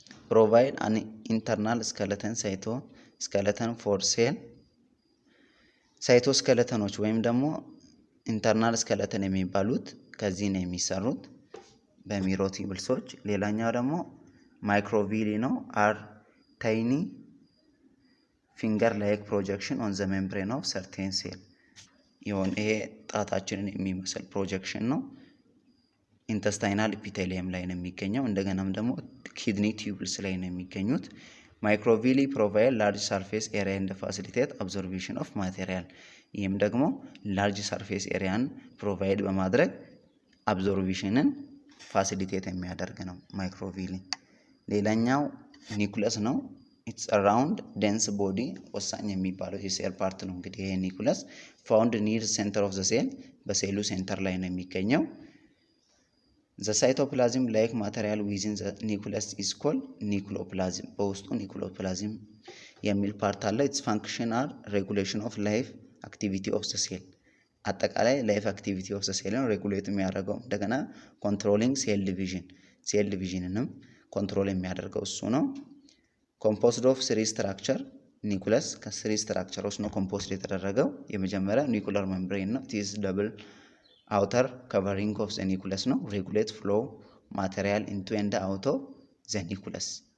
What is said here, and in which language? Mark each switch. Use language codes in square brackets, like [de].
[en] provide an internal skeleton cytoskeleton for cell [am] ሳይቶስኬለተኖች ወይም ደግሞ ኢንተርናል ስኬለተን የሚባሉት ከዚህ ነው የሚሰሩት በሚሮቲብልሶች። ሌላኛው ደግሞ ማይክሮቪሊ ነው። አር ታይኒ [en] ፊንገር ላይክ ፕሮጀክሽን ኦን ዘ ሜምብሬን ኦፍ ሰርቴን ሴል ይሆን። [am] ይሄ ጣታችንን የሚመስል ፕሮጀክሽን ነው። ኢንተስታይናል ኢፒቴሊየም ላይ ነው የሚገኘው። እንደገናም ደግሞ ኪድኒ ቲዩብልስ ላይ ነው የሚገኙት። [en] Microvilli provide large surface area and facilitate absorption of material. [am] ይህም ደግሞ [en] large surface area provide [am] በማድረግ absorptionን facilitate የሚያደርግ ነው microvilli። ሌላኛው ኒኩለስ ነው። [en] It's around dense body [am] ወሳኝ የሚባለው የሴል ፓርት ነው። እንግዲህ ይሄ ኒኩለስ [en] found near center of the cell [am] በሴሉ ሴንተር ላይ ነው የሚገኘው። [en] The cytoplasm like material within the nucleus is called nucleoplasm. [am] በውስጡ nucleoplasm የሚል ፓርት አለ። [en] Its function are regulation of life activity of the cell. [am] አጠቃላይ [en] life activity of the cell [am] ነው ሬጉሌት የሚያደርገው። እንደገና [en] controlling cell division [am] ሴል ዲቪዥንንም ኮንትሮል የሚያደርገው እሱ ነው። [en] composed of three structure [am] ኒኩለስ ከ3 ስትራክቸሮች ነው ኮምፖዝድ የተደረገው። የመጀመሪያው ኒኩለር ሜምብሬን ነው። [en] it is double outer covering of the nucleus [am] ነው [en] regulate flow material into and out of the nucleus።